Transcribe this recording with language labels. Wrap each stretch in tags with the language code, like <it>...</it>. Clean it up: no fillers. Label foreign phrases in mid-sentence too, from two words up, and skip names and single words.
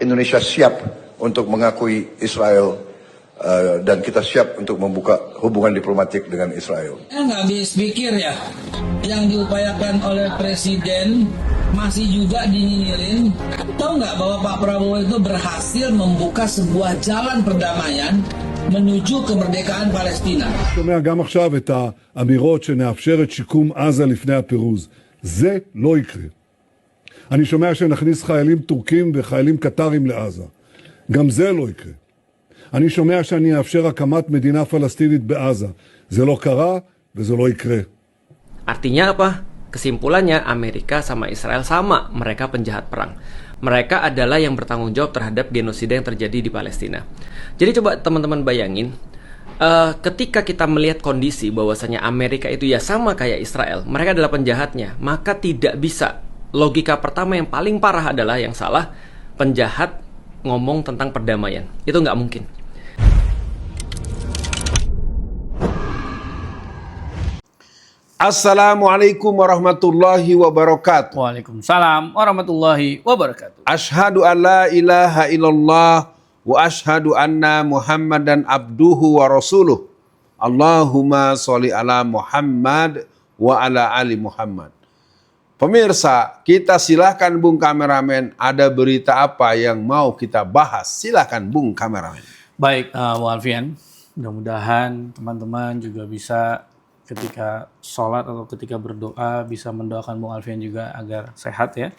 <id>Indonesia siap untuk mengakui Israel dan kita siap untuk membuka hubungan diplomatik dengan Israel. Nggak habis pikir ya, yang diupayakan oleh Presiden masih juga dinyinyirin. Tahu nggak bahwa Pak Prabowo itu berhasil membuka sebuah jalan perdamaian menuju kemerdekaan Palestina.</id> <he>שומע גם עכשיו את האמירות שנאפשר את שיקום עזה לפני הפירוז. זה לא יקרה. אני שומע שנכניס חיילים טורקים וחיילים קטרים לעזה. גם זה לא יקרה. אני שומע שאני אאפשר הקמת מדינה פלסטינית בעזה. זה לא קרה וזה לא יקרה.</he> <id>Artinya apa? Kesimpulannya Amerika sama Israel sama, mereka penjahat perang. Mereka adalah yang bertanggung jawab terhadap genosida yang terjadi di Palestina. Jadi coba teman-teman bayangin, ketika kita melihat kondisi bahwasanya Amerika itu ya sama kayak Israel, mereka adalah penjahatnya, maka tidak bisa. Logika pertama yang paling parah adalah yang salah, penjahat ngomong tentang perdamaian. Itu nggak mungkin.</id> <ar>السلام عليكم ورحمة الله وبركاته. وعليكم السلام ورحمة الله وبركاته. أشهد أن لا إله إلا الله وأشهد أن محمدا عبده ورسوله. اللهم صل على محمد وعلى آل محمد.</ar> <id>Pemirsa, kita silahkan Bung Kameramen, ada berita apa yang mau kita bahas? Silahkan Bung Kameramen. Baik, Bung Alfian, mudah-mudahan teman-teman juga bisa ketika sholat atau ketika berdoa bisa mendoakan Bung Alfian juga agar sehat ya.</id>